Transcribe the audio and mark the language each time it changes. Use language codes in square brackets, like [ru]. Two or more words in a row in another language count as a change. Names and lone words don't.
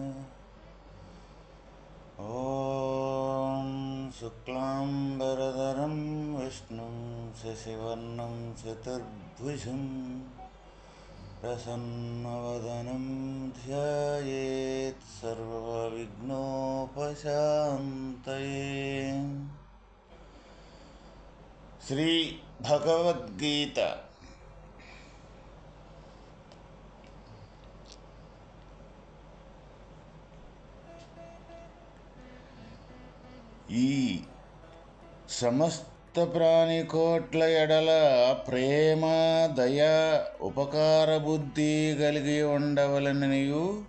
[sa] ॐ शुक्लाम्बरधरं विष्णुं शशिवर्णं चतुर्भुजं प्रसन्नवदनं ध्यायेत् सर्वविघ्नोपशान्तये। [te] శ్రీ భగవద్గీత ఈ సమస్త ప్రాణికోట్ల ఎడల ప్రేమ, దయ, ఉపకార బుద్ధి కలిగి ఉండవలననియు